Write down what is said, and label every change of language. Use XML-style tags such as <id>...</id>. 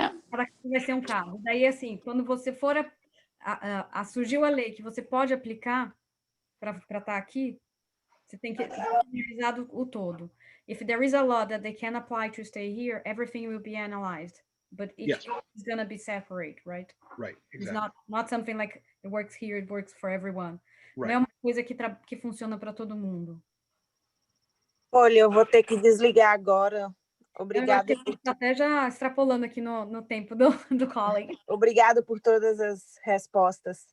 <pt>Para que vai ser um carro. Daí, assim, quando você for surgiu a lei que você pode aplicar para estar aqui, você tem que analisar o todo.</pt> <en>If there is a law that they can apply to stay here, everything will be analyzed. But each case is going to be separate, right? Right, It's exactly. not something like it works here, it works for everyone. Right.</en> <pt>Não é uma coisa que funciona para todo mundo. Olha, eu vou ter que desligar agora. Obrigada. Eu estou até já extrapolando aqui no tempo do Colin. Obrigada por todas as respostas.</pt>